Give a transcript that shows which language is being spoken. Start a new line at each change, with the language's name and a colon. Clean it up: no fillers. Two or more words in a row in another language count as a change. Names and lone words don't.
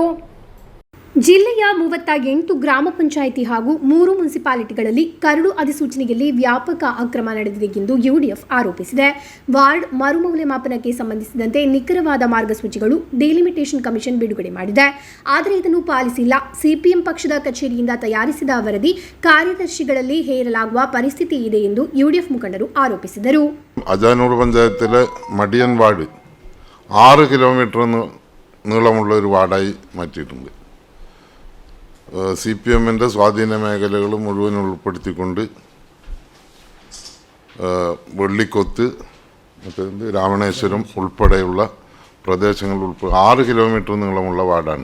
Kannada: ಜಿಲ್ಲೆಯ 38 ಗ್ರಾಮ ಪಂಚಾಯಿತಿ ಹಾಗೂ 3 ಮುನ್ಸಿಪಾಲಿಟಿಗಳಲ್ಲಿ ಕರಡು ಅಧಿಸೂಚನೆಯಲ್ಲಿ ವ್ಯಾಪಕ ಅಕ್ರಮ ನಡೆದಿದೆ ಎಂದು UDF ಆರೋಪಿಸಿದೆ. ವಾರ್ಡ್ ಮರುಮೌಲ್ಯಮಾಪನಕ್ಕೆ ಸಂಬಂಧಿಸಿದಂತೆ ನಿಖರವಾದ ಮಾರ್ಗಸೂಚಿಗಳು ಡಿಲಿಮಿಟೇಷನ್ ಕಮಿಷನ್ ಬಿಡುಗಡೆ ಮಾಡಿದೆ, ಆದರೆ ಇದನ್ನು ಪಾಲಿಸಿಲ್ಲ. CPM ಪಕ್ಷದ ಕಚೇರಿಯಿಂದ ತಯಾರಿಸಿದ ವರದಿ ಕಾರ್ಯದರ್ಶಿಗಳಲ್ಲಿ ಹೇರಲಾಗುವ ಪರಿಸ್ಥಿತಿ ಇದೆ ಎಂದು UDF ಮುಖಂಡರು ಆರೋಪಿಸಿದರು.
Malayalam: അജാനൂർ പഞ്ചായത്തിലെ മടിയൻ വാർഡ് 6 കിലോമീറ്റർ നീളമുള്ള ഒരു വാർഡായി മാറ്റിയിട്ടുണ്ട്. CPM-ൻ്റെ സ്വാധീന മേഖലകൾ മുഴുവൻ ഉൾപ്പെടുത്തിക്കൊണ്ട് വെള്ളിക്കൊത്ത് രാമണേശ്വരം ഉൾപ്പെടെയുള്ള പ്രദേശങ്ങൾ 6 കിലോമീറ്റർ നീളമുള്ള വാർഡാണ്.